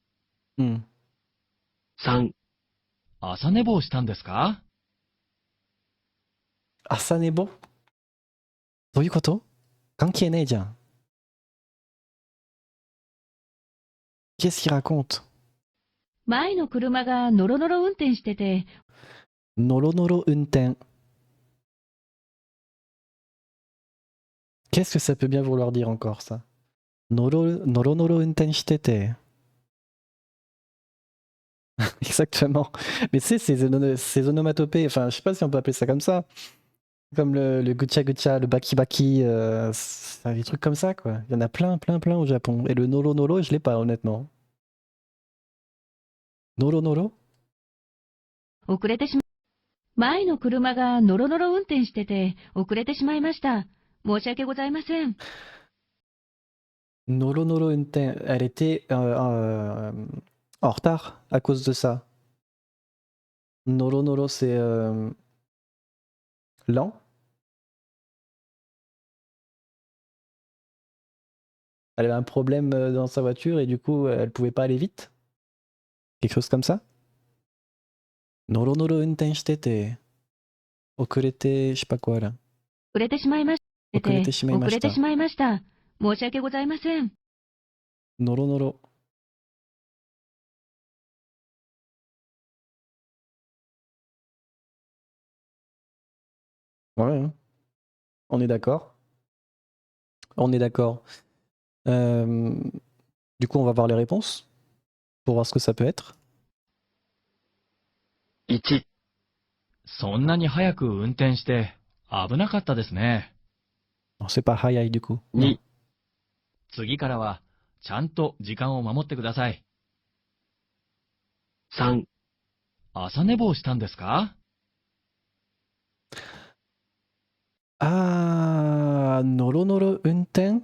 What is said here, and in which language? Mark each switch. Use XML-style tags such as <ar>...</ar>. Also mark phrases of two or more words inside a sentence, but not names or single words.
<ja>3、朝寝坊したんですか？朝寝坊？どういうこと？関係ねえじゃん。</ja> <fr>Qu'est-ce qu'il raconte?</fr> <ja>前の車がノロノロ運転してて。ノロノロ運転。</ja> <fr>Qu'est-ce que ça peut bien vouloir dire encore ça?</fr> <ja>ノロノロ運転してて。Exactement.</ja> <fr>Mais tu sais, ces onomatopées, enfin, je sais pas si on peut appeler ça comme ça. Comme le</fr> <ja>ぐちゃぐちゃ,</ja> <fr>le</fr> <ja>バキバキ,</ja> <fr>des trucs comme ça, quoi. Il y en a plein au Japon. Et le</fr> <ja>ノロノロ,</ja> <fr>je l'ai pas, honnêtement.</fr> <ja>ノロノロ? 遅れてしま前の車がノロノロ運転してて遅れてしまいました。申し訳ございません。ノロノロ運転,</ja> <fr>elle était en retard à cause de ça.</fr> <ja>ノロノロ,</ja> <fr>c'est lent. Elle avait un problème dans sa voiture et du coup, elle pouvait pas aller vite. Quelque chose comme ça.</fr> <ja>ノロノロ運転してて. Okurete,</ja> <fr>je sais pas quoi là.</fr> <ja>遅れてしまいました。遅れてしまいました。遅れてしまいました。申し訳ございません。ノロノロ.</ja> <fr>Ouais, hein. On est d'accord. On est d'accord. Du coup, on va voir les réponses pour voir ce que ça peut être.</fr> <ja>1、そんなに早く運転して危なかったですね。</ja> <fr>Non, c'est pas hayai du coup.</fr> <ja>2、次からはちゃんと時間を守ってください。 3、朝寝坊したんですか？ Ah, ノロノロ運転.</ja>